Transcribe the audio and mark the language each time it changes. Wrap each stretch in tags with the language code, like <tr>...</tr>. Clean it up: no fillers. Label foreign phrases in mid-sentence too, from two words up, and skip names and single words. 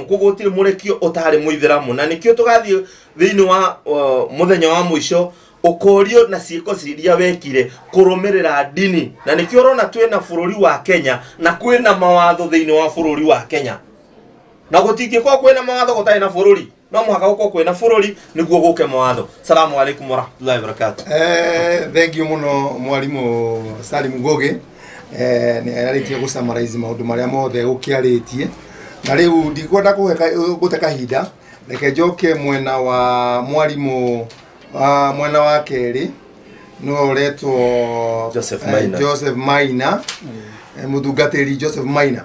<ki>Koguo gũtirĩ mũrekio ũtarĩ Mũithĩramu na nĩkĩo tũgathiĩ thĩinĩ wa mũthenya wa mũico ũkorio na ciĩko ciria wekire kũrũmĩrĩra dini. Na nĩkĩo ũrona twĩna bũrũri wa Kenya na kwĩna mawatho thĩinĩ wa bũrũri wa Kenya na gũtingĩkorwo kwĩna mawatho gũtarĩ na bũrũri. No mũhaka gũkorwo kwĩna bũrũri nĩguo gũke mawatho.</ki> <ar>Assalamu alaikum warahmatullahi wabarakatuh.</ar> <en>Thank you</en> <ki>mũno mwarimũ Salim Ngugi. Nĩ arĩkia gũsummarize maũndũ marĩa mothe ũkĩarĩtie na rĩu ndikwenda gũte kahinda reke njoke mwena wa mwarimũ mwena wa kerĩ no ũretwo Joseph Maina mũtungatĩri Joseph Maina.</ki>